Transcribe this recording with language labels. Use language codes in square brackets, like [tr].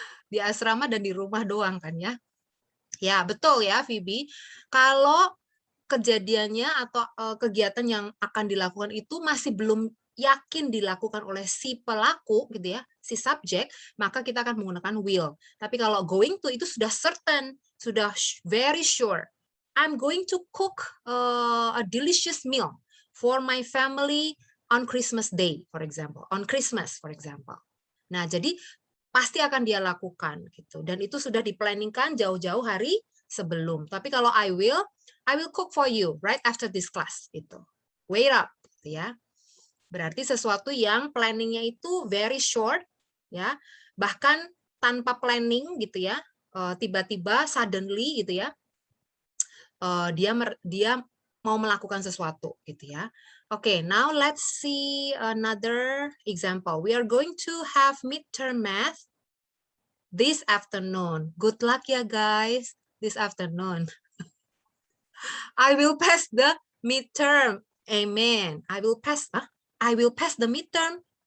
[id] Di asrama dan di rumah doang kan ya. Ya, betul ya Phoebe. Kalau kejadiannya atau kegiatan yang akan dilakukan itu masih belum yakin dilakukan oleh si pelaku gitu ya, si subjek, maka kita akan menggunakan will. Tapi kalau going to itu sudah certain, sudah [en] very sure. I'm going to cook a delicious meal for my family on Christmas Day, for example. On Christmas, for example. [id] Nah, jadi pasti akan dia lakukan gitu. Dan itu sudah diplanningkan jauh-jauh hari sebelum. Tapi kalau [en] I will cook for you right after this class gitu. Wait up [id] gitu ya. Berarti sesuatu yang planningnya itu [en] very short [id] ya. Bahkan tanpa planning gitu ya. Tiba-tiba suddenly gitu ya. Dia mau melakukan sesuatu gitu ya. [en] Okay, now let's see another example. We are going to have midterm math this afternoon. Good luck ya guys this afternoon. I will pass the Midterm. Amen. I will pass. I will pass the midterm.